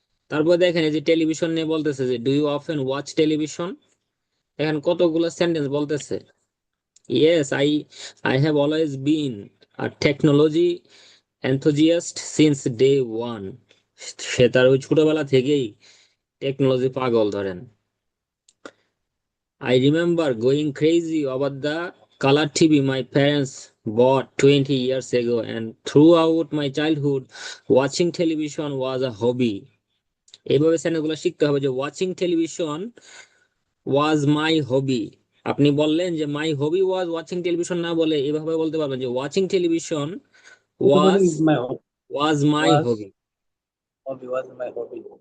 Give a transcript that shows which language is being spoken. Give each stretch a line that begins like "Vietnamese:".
Bangla: তারপর দেখেন এই যে টেলিভিশন নিয়ে বলতেছে যে
English: do you often watch television,
Bangla: এখন কতগুলো সেন্টেন্স বলতেছে।
English: yes, I have always been a technology enthusiast since day one,
Bangla: সে তার ওই ছোটবেলা থেকেই টেকনোলজি পাগল ধরেন।
English: I remember going crazy over the color TV my parents bought 20 years ago, and throughout my childhood, watching television was a hobby.
Bangla: এইভাবে সেন্টেন্সগুলো শিখতে হবে যে
English: Watching television was my hobby.
Bangla: আপনি বললেন যে
English: my hobby was watching television,
Bangla: না বলে এভাবে বলতে পারবেন যে
English: Watching television was is my hobby. Was my Was hobby. hobby was my hobby.